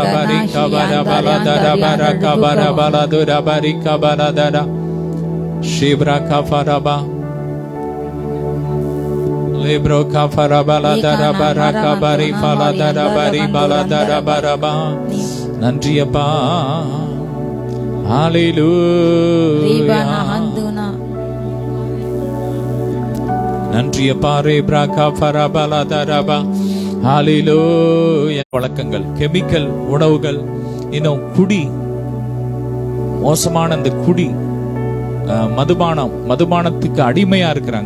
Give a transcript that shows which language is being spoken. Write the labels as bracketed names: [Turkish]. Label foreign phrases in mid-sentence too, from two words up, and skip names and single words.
[Tamil] Barika Bala Bala Dara Baraka Bala Bala Dura Barika Bala Dara Shibra Kafaraba Libro Kafarabala Dara Baraka Bari Fala Dara Bari Bala Dara Baraba. நன்றி அப்பா. ஹalleluya. நன்றி அப்பா. ரே பிராகா ஃபரபலா தரபா. ஹalleluya. வழக்கங்கள், கெமிக்கல் உணவுகள், இன்னும் குடி, மோசமான அந்த குடி, மதுபானத்துக்கு அடிமையா இருக்கிறாங்க.